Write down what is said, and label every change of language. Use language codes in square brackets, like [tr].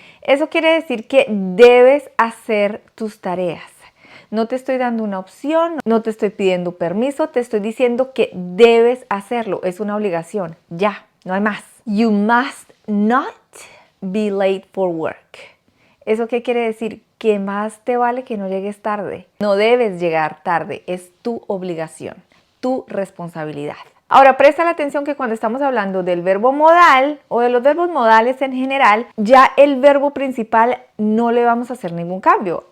[es] Eso quiere decir que debes hacer tus tareas. No te estoy dando una opción, no te estoy pidiendo permiso, te estoy diciendo que debes hacerlo. Es una obligación. Ya, no hay más. [en] You must not be late for work. [es] ¿Eso qué quiere decir? Que más te vale que no llegues tarde. No debes llegar tarde. Es tu obligación, tu responsabilidad. Ahora, presta la atención que cuando estamos hablando del verbo modal o de los verbos modales en general, ya el verbo principal no le vamos a hacer ningún cambio.